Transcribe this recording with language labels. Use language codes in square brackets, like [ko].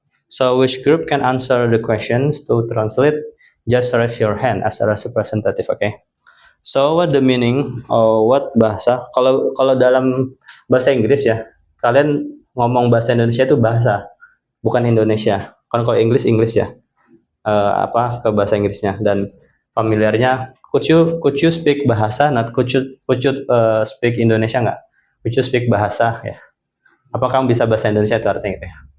[en] So which group can answer the questions to translate? Just raise your hand as a representative, okay? So what the meaning? What bahasa? [id] Kalau dalam bahasa Inggris ya, kalian ngomong bahasa Indonesia itu bahasa, bukan Indonesia. Kalau English ya, ke bahasa Inggrisnya dan familiarnya. [en] Could you speak bahasa? Not could you speak Indonesia nggak? Could you speak bahasa ya? [id] Apa kamu bisa bahasa Indonesia itu artinya gitu ya?